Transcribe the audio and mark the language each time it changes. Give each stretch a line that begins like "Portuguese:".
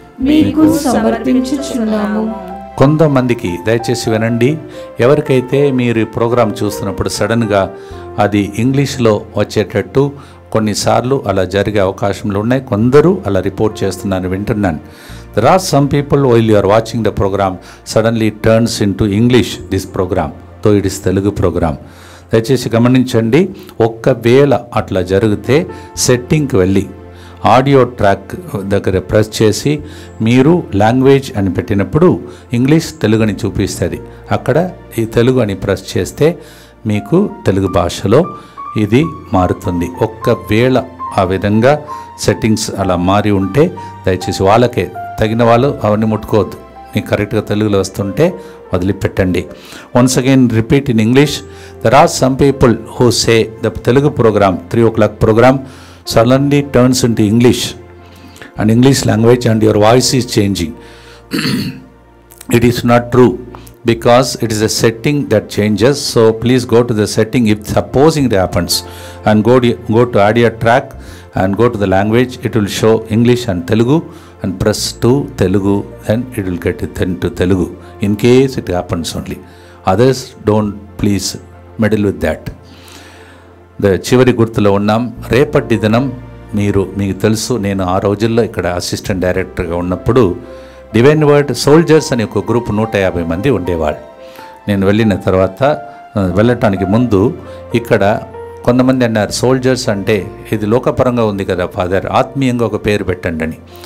Telugu: మీకు సమర్పించుచున్నాము. కొంతమందికి దయచేసి వినండి, ఎవరికైతే మీరు ఈ ప్రోగ్రాం చూస్తున్నప్పుడు సడన్గా అది ఇంగ్లీష్లో వచ్చేటట్టు కొన్నిసార్లు అలా జరిగే అవకాశంలో ఉన్నాయి. కొందరు అలా రిపోర్ట్ చేస్తున్నాను, వింటున్నాను.
English: There are some people while you are watching the program suddenly it turns into English this program, though it is Telugu program.
Telugu: దయచేసి గమనించండి, ఒక్కవేళ అట్లా జరిగితే సెట్టింగ్కి వెళ్ళి ఆడియో ట్రాక్ దగ్గర ప్రెస్ చేసి మీరు లాంగ్వేజ్ అని పెట్టినప్పుడు ఇంగ్లీష్ తెలుగు అని చూపిస్తుంది. అక్కడ ఈ తెలుగు అని ప్రెస్ చేస్తే మీకు తెలుగు భాషలో ఇది మారుతుంది. ఒక్కవేళ ఆ విధంగా సెట్టింగ్స్ అలా మారి ఉంటే దయచేసి వాళ్ళకే తగిన వాళ్ళు అవన్నీ ముట్టుకోవద్దు. మీకు కరెక్ట్గా తెలుగులో వస్తుంటే వదిలిపెట్టండి.
English: Once again repeat in English. There are some people who say the Telugu program 3 o'clock program suddenly turns into English and English language and your voice is changing. It is not true because it is a setting that changes. So please go to the setting if supposing it happens and go to audio track and go to the language. It will show English and Telugu and press to Telugu and it will get it then to Telugu in case it happens only. Others don't please meddle with that.
Telugu: చివరి గుర్తులో ఉన్నాం. రేపటి దినం మీకు తెలుసు, నేను ఆ రోజుల్లో ఇక్కడ అసిస్టెంట్ డైరెక్టర్గా ఉన్నప్పుడు డివైన్ వర్డ్ సోల్జర్స్ అనే ఒక గ్రూప్ 150 మంది ఉండేవాళ్ళు. నేను వెళ్ళిన తర్వాత వెళ్ళటానికి ముందు ఇక్కడ కొంతమంది అన్నారు, సోల్జర్స్ అంటే ఇది లోకపరంగా ఉంది కదా ఫాదర్, ఆత్మీయంగా ఒక పేరు పెట్టండి అని.